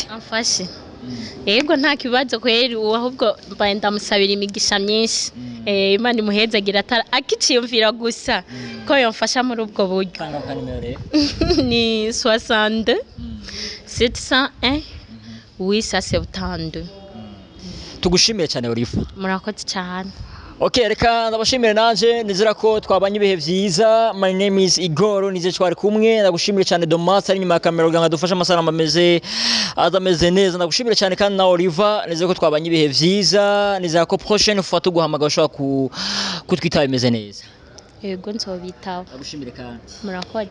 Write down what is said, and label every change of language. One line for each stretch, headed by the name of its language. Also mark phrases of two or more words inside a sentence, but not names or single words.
Rundi: amfashe yego nta kibazo kweri ahubwo mbaye ndamusabira imigisha myinshi Imana imuhezagira akiciyumvira gusa ko yomfasha muri ubwo buryo ni 62 701 872 tugushimiye cyane Oliver murakoze cyane Okay, reka ndabashimire nanje nizera ko twabanye ibihe vyiza.
English: My name is Igor
Rundi: nize twari kumwe ndagushimire cyane Domaster ari nyuma ya kamera kugira ngo dufashe amasarama ameze neza. Ndagushimire cyane kandi na Oliver nizera ko twabanye ibihe vyiza. Nizera ko
French: prochaine fois
Rundi: tuguhamagara ushobora kutwitaba imeze neza. Yego nzobitaba. Ndagushimire kandi. Murakoze.